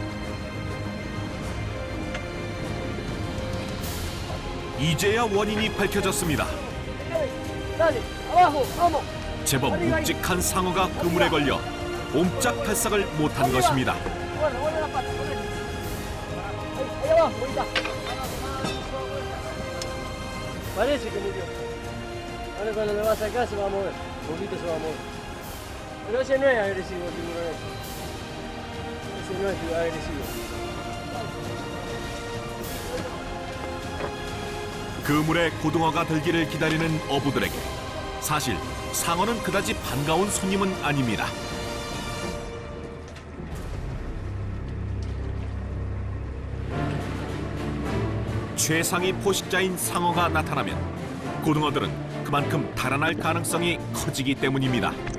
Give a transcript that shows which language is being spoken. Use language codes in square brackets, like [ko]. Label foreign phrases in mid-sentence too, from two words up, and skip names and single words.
[ko] 이제야 원인이 밝혀졌습니다. 제법 묵직한 상어가 그물에 걸려 옴짝달싹을 못한 것입니다. [es] allá abajo, ahí está. Parece que murió. Ahora cuando lo va a sacar se va a mover, un poquito se va a mover. Pero ese no es agresivo, el tiburón ese. Ese no es agresivo. [ko] 그물에 고등어가 들기를 기다리는 어부들에게 사실 상어는 그다지 반가운 손님은 아닙니다. 최상위 포식자인 상어가 나타나면 고등어들은 그만큼 달아날 가능성이 커지기 때문입니다.